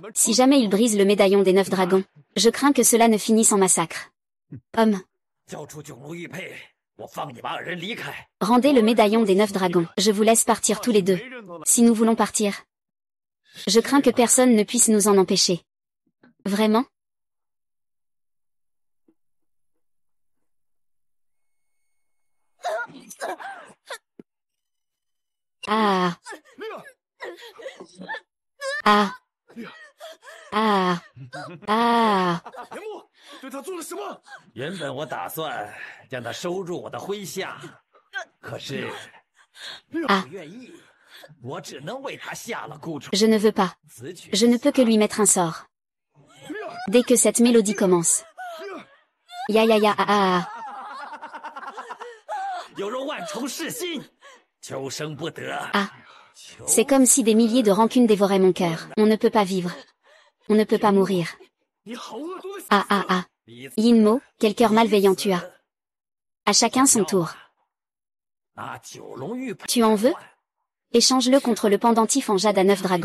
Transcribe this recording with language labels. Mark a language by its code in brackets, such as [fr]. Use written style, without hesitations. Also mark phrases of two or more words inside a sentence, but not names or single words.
[fr] Si jamais il brise le médaillon des 9 dragons, je crains que cela ne finisse en massacre. Homme. Rendez le médaillon des 9 dragons. Je vous laisse partir tous les deux. Si nous voulons partir. Je crains que personne ne puisse nous en empêcher. Vraiment? Ah. Ah. Ah. Ah. [zh] 原本我打算将他收入我的麾下，可是不愿意，我只能为他下了蛊虫。 [fr] Je ne veux pas. Je ne peux que lui mettre un sort. Dès que cette mélodie commence. Ya ya ya ah ah ah. [zh] 有若万虫噬心，求生不得。 Ah. [fr] C'est comme si des milliers de rancunes dévoraient mon cœur. On ne peut pas vivre. On ne peut pas mourir. Ah ah ah. Yinmo, quel cœur malveillant tu as. À chacun son tour. Tu en veux? Échange-le contre le pendentif en jade à 9 dragons.